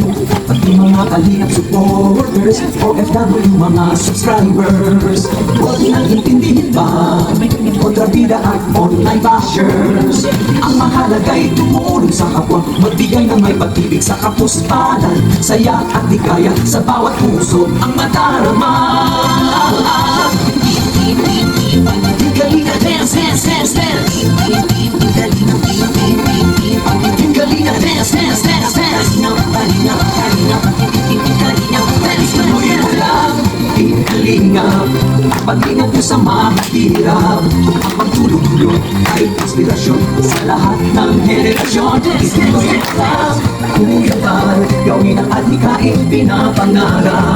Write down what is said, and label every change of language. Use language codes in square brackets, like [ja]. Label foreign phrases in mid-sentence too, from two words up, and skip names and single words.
[tl] Pati mga kalingap supporters, OFW mga subscribers, huwag nang intindihin pa kontrabida at [en] online bashers. [tl] Ang mahalaga'y tumulong sa kapwa, magbigay ng may pag-ibig sa kapuspalan, saya at ligaya sa bawat puso ang madarama. [en] Galinga dance, dance, dance, dance. Galinga dance, dance, dance, dance. [tl] Tuloy mo lang, Kalingap. Pag-ingat nyo sa mahirap, ang pagtulong-tulong ay inspirasyon sa lahat ng henerasyon. Tuloy mo lang, Kuya Bal, gawin ang adhikain pinapangarap.